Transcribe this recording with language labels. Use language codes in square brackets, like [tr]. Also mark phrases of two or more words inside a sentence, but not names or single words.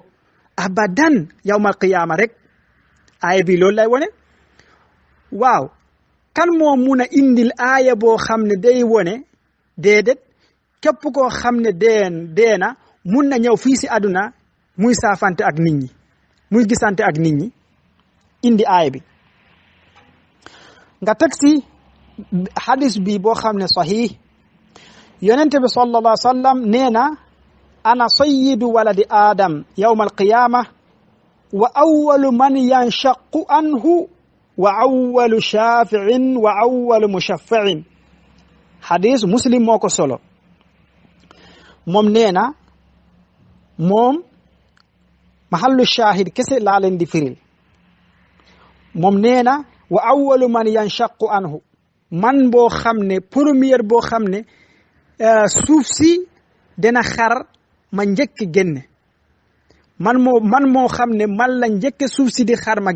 [ar] أبدا يوم القيامة [wo] rek aaye bi loolu lay wone waaw kan moo mun a indil aaye boo xam ne day wone déedéet képp koo xam ne dee na mun na ñëw fii si àdduna muy saafante ak nit ñi muy gisante ak nit ñi indi aaye bi nga teg si hadis bi boo xam ne sahih yonente bi [ar] صلى الله عليه وسلم [wo] nee na [ar] أنا سيد ولد آدم يوم القيامة وأول من ينشق عنه وأول شافع وأول مشفع [wo] hadis muslim moo ko solo moom nee na moom [ar] محل الشاهد [wo] kese laa leen di firil moom nee na [ar] وأول من ينشق عنه [wo] man boo xam ne première boo xam ne suuf si dina xar ma njëkk génne man moo xam ne man la njëkk suuf si di xar ma